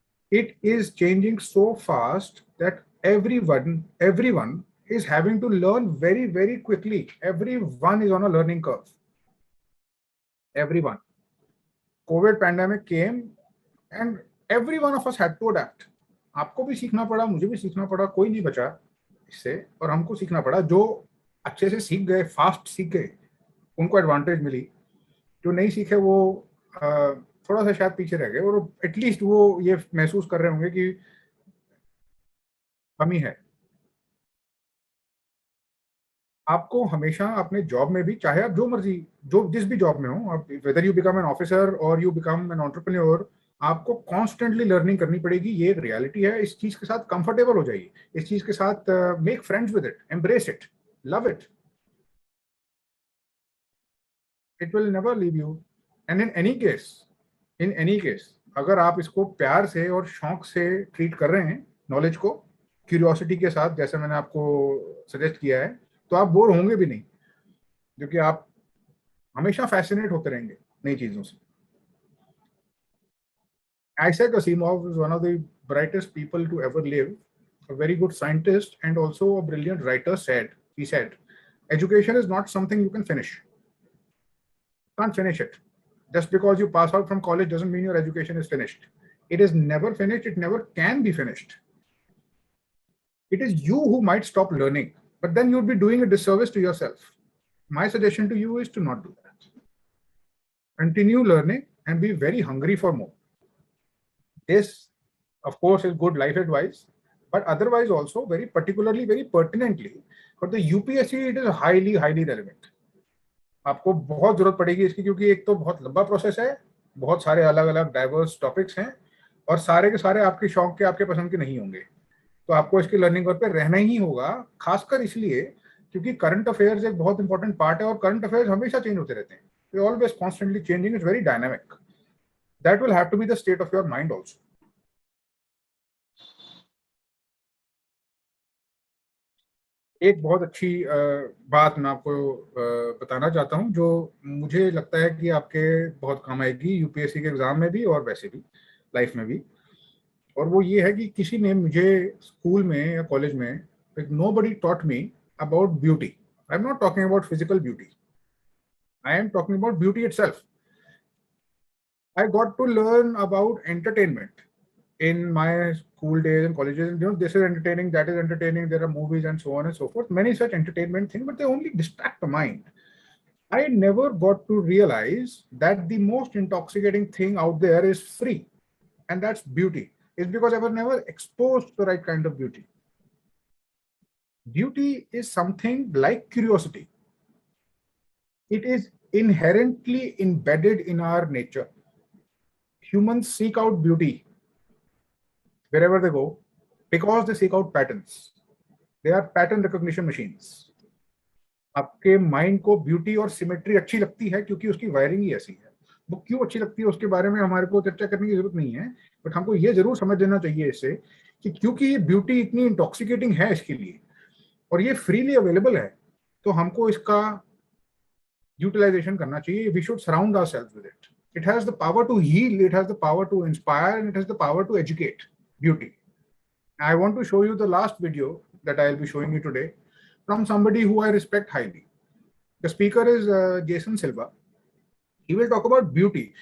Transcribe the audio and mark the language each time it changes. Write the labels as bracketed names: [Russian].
[English] It is changing so fast that everyone is having to learn very, very quickly. Everyone is on a learning curve. Everyone. COVID pandemic came and every one of us had to adapt. [Hindi] आपको भी सीखना पड़ा, मुझे भी सीखना पड़ा, कोई नहीं बचा इससे, और हमको सीखना पड़ा. जो अच्छे से सीख गए, फास्ट सीख गए, उनको एडवांटेज मिली. जो नहीं सीखे वो थोड़ा सा शायद पीछे रह गए, और एटलीस्ट वो ये महसूस कर रहे होंगे कि कमी है. आपको हमेशा अपने जॉब में भी, चाहे आप जो मर्जी जिस भी जॉब में हो, आप [English] whether you become an officer और you become an entrepreneur, [Hindi] आपको कॉन्स्टेंटली लर्निंग करनी पड़ेगी. ये एक रियलिटी है. इस चीज के साथ कंफर्टेबल हो जाइए, इस चीज के साथ [English] Make friends with it, embrace it, love it. It will never leave you. And in any case [Hindi] अगर आप इसको प्यार से और शौक से ट्रीट कर रहे हैं, नॉलेज को क्यूरियोसिटी के साथ, जैसे मैंने आपको सजेस्ट किया है, तो आप बोर होंगे भी नहीं, क्योंकि आप हमेशा फैसिनेट होते रहेंगे नई चीजों से. [English] Isaac Asimov is one of the brightest people to ever live, a very good scientist and also a brilliant writer. He said, education is not something you can finish. You can't finish it. Just because you pass out from college doesn't mean your education is finished. It is never finished. It never can be finished. It is you who might stop learning, but then you'd be doing a disservice to yourself. My suggestion to you is to not do that. Continue learning and be very hungry for more. This, of course, is good life advice, but otherwise also very particularly, very pertinently, for the UPSC, it is highly, highly relevant. [Hindi] आपको बहुत जरूरत पड़ेगी इसकी, क्योंकि एक तो बहुत लंबा प्रोसेस है, बहुत सारे अलग अलग डाइवर्स टॉपिक्स हैं, और सारे के सारे आपके शौक के, आपके पसंद के नहीं होंगे. तो आपको इसकी लर्निंग कर्व पे रहना ही होगा, खासकर इसलिए क्योंकि करंट अफेयर्स एक बहुत इंपॉर्टेंट पार्ट है, और करंट अफेयर्स हमेशा चेंज होते रहते हैं. [English] They are always constantly changing. It's very dynamic. That will have to be the state of your mind also. [Hindi] एक बहुत अच्छी बात मैं आपको बताना चाहता हूँ, जो मुझे लगता है कि आपके बहुत काम आएगी यूपीएससी के एग्जाम में भी और वैसे भी लाइफ में भी. और वो ये है कि किसी ने मुझे स्कूल में या कॉलेज में, [English] nobody taught me about beauty. I'm not talking about physical beauty. I am talking about beauty itself. I got to learn about entertainment in my school days and colleges. You know, this is entertaining, that is entertaining, there are movies and so on and so forth, many such entertainment things, but they only distract the mind. I never got to realize that the most intoxicating thing out there is free, and that's beauty. It's because I was never exposed to the right kind of beauty. Beauty is something like curiosity. It is inherently embedded in our nature. Humans seek out beauty wherever they go because they seek out patterns. They are pattern recognition machines. [Hindi] आपके mind को beauty और symmetry अच्छी लगती है क्योंकि उसकी wiring ही ऐसी है. वो क्यों अच्छी लगती है उसके बारे में हमारे को चर्चा करने की जरूरत नहीं है, बट हमको ये जरूर समझ लेना चाहिए इससे कि क्योंकि ये ब्यूटी इतनी इंटॉक्सिकेटिंग है इसके लिए और ये फ्रीली अवेलेबल है, तो हमको इसका यूटिलाइजेशन करना चाहिए. [English] We should surround ourselves with it. It has the power to heal, it has the power to inspire, and it has the power to educate. Beauty. I want to show you the last video that I'll be showing you today from somebody who I respect highly. The speaker is Jason Silva. He will talk about beauty.